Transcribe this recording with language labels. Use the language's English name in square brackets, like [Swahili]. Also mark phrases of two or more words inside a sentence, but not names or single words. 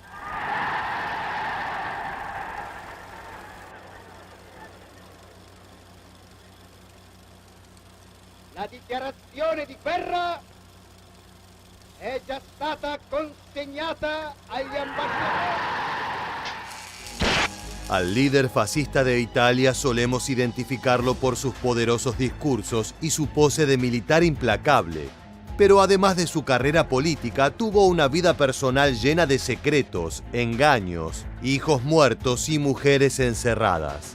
[Italian] La dichiarazione di guerra è già stata consegnata agli ambasciatori. [Spanish] Al líder fascista de Italia solemos identificarlo por sus poderosos discursos y su pose de militar implacable. Pero además de su carrera política, tuvo una vida personal llena de secretos, engaños, hijos muertos y mujeres encerradas.